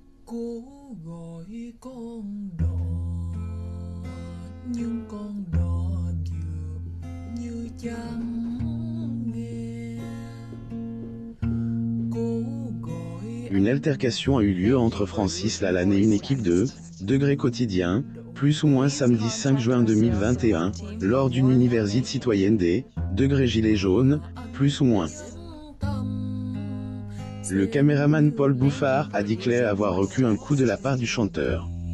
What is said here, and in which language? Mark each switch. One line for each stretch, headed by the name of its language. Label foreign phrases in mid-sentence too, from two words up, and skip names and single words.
Vietnamese: Cố gọi con đò nhưng con đò dường như chẳng nghe. Cố gọi.
French: Une altercation a eu lieu entre Francis Lalanne et une équipe de Degré Quotidien, plus ou moins samedi 5 juin 2021, lors d'une université citoyenne des Degré Gilets jaunes, plus ou moins. Le caméraman Paul Bouffard a déclaré avoir reçu un coup de la part du chanteur.